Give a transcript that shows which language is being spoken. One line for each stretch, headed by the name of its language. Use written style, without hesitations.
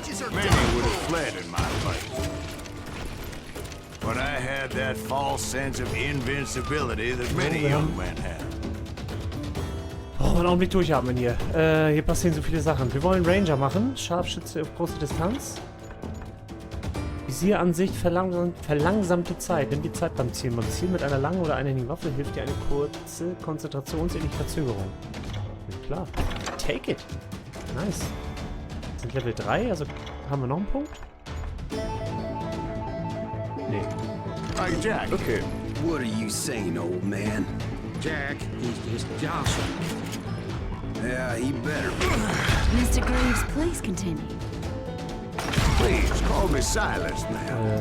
English: Many would have fled in my place. But I had that false sense of invincibility that many young men have.
German: Oh, einen Augenblick durchatmen hier. Hier passieren so viele Sachen. Wir wollen Ranger machen. Scharfschütze auf große Distanz. Visieransicht verlangsamt die Zeit. Nimm die Zeit beim Zielen. Beim Zielen mit einer langen oder einhändigen Waffe hilft dir eine kurze konzentrationsähnliche Verzögerung. Ja, klar.
English: Take it.
German: Nice. Sind Level 3, also haben wir noch einen Punkt? Nee.
English: Hey, Jack. Okay, what are you saying, old man? Jack, he's just joshing. Yeah, he better be. Mr. Greaves, please continue. Please call me Silas now.